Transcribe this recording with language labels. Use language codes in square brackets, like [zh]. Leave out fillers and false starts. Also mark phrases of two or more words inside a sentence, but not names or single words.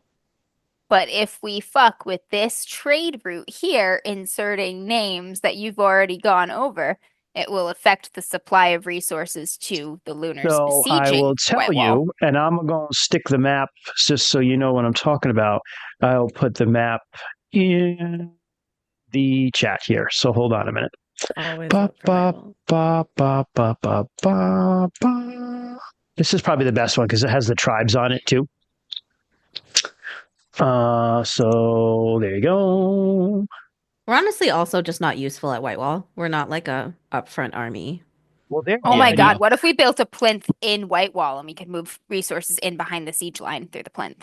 [en] But if we fuck with this trade route here, inserting names that you've already gone over, it will affect the supply of resources to the Lunars So I besieging will tell Whitewall. you, and I'm going to stick the map just so you know what I'm talking about. I'll put the map in the chat here. So hold on a minute. Always Ba, vote for ba, Whitewall. ba, ba, ba, ba, ba, ba. This is probably the best one because it has the tribes on it too. So there you go. We're honestly also just not useful at Whitewall. We're not like a upfront army. Well, there. Oh Yeah, my I god, know. what if we built a plinth in Whitewall and we could move resources in behind the siege line through the plinth?